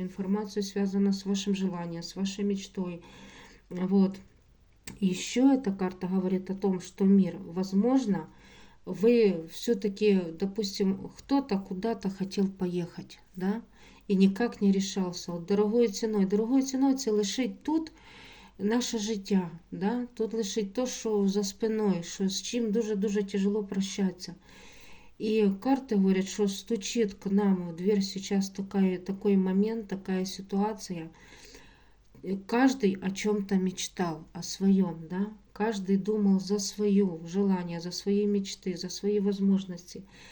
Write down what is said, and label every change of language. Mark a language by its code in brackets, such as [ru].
[ru] Информация связана с вашим желанием, с вашей мечтой. Вот. Еще эта карта говорит о том, что мир, возможно, вы все-таки, допустим, кто-то куда-то хотел поехать, да, и никак не решался. [uk] От дорогою ціною це лишить тут наше життя, да, тут лишить то, що за спиною, що з чим дуже-дуже тяжело прощатися. [ru] И карты говорят, что стучит к нам в дверь сейчас такой момент, такая ситуация. Каждый о чем-то мечтал, о своем, да. Каждый думал за свое желание, за свои мечты, за свои возможности.